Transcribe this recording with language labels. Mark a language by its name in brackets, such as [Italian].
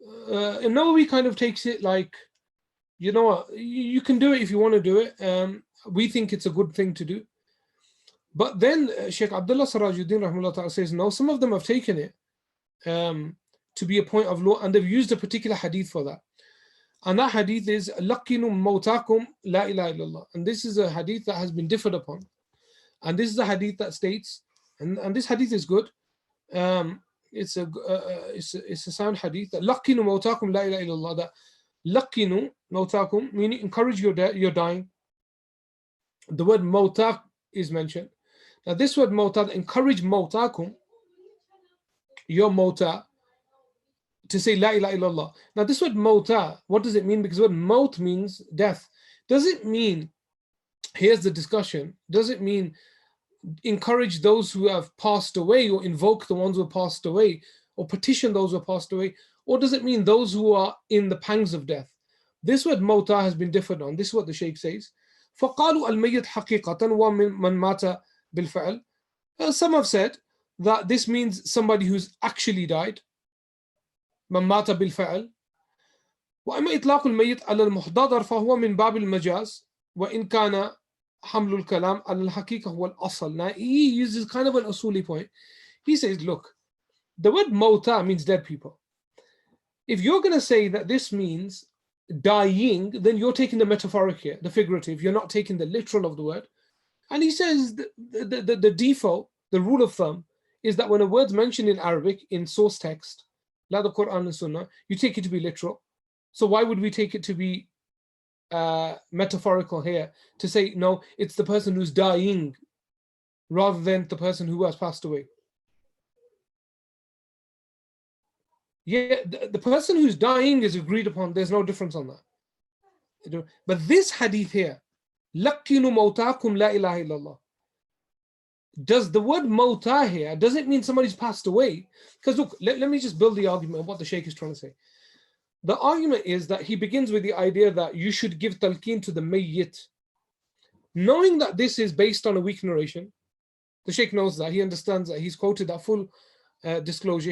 [English] And Nawawi kind of takes it like, you know what, you can do it if you want to do it. We think it's a good thing to do. But then Sheikh Abdullah Sirajuddin rahimahullah ta'ala says, no, some of them have taken it to be a point of law, and they've used a particular hadith for that. And that hadith is [Arabic] لَقِّنُوا مَوْتَاكُمْ لَا إِلَهَ إِلَّا اللَّهِ. [English] And this is a hadith that has been differed upon. And this is a hadith that states, and this hadith is good. It's a sound hadith, that [Arabic] لَقِّنُوا مَوْتَاكُمْ لَا إِلَهَ إِلَّا اللَّهِ, [English] that [Arabic] لَقِّنُوا مَوْتَاكُمْ, [English] meaning encourage your dying. The word mawtak is mentioned. Now this word mawta, encourage mawtakum, your mawta, to say la ilaha illallah. Now this word mawta, what does it mean? Because the word maut means death. Does it mean, here's the discussion, does it mean encourage those who have passed away, or invoke the ones who have passed away, or petition those who have passed away? Or does it mean those who are in the pangs of death? This word mawta has been differed on. This is what the Shaykh says. [Arabic] فَقَالُوا الْمَيِّتْ حَقِيقَةً وَمَنْ مَاتَ بِالْفَعْلِ. [English] Some have said that this means somebody who's actually died. [Arabic] من مات بالفعل. وأما إطلاق الميت على المحتضر فهو من باب المجاز وإن كان حمل الكلام على الحقيقة هو الأصل. [English] Now he uses kind of an usuli point. He says, look, the word mawta means dead people. If you're going to say that this means dying, then you're taking the metaphoric here, the figurative. You're not taking the literal of the word. And he says the default, the rule of thumb, is that when a word's mentioned in Arabic, in source text, like the Quran and Sunnah, you take it to be literal. So why would we take it to be metaphorical here, to say, no, it's the person who's dying rather than the person who has passed away? Yeah, the person who's dying is agreed upon. There's no difference on that. But this hadith here, [Arabic] لَقِّنُوا مَوْتَاكُمْ لَا إِلَهَ إِلَّا اللَّهِ. [English] Does the word mawta here, does it mean somebody's passed away? Because look, let me just build the argument of what the Shaykh is trying to say. The argument is that he begins with the idea that you should give talqeen to the mayyit. Knowing that this is based on a weak narration, the Shaykh knows that, he understands that, he's quoted that full disclosure.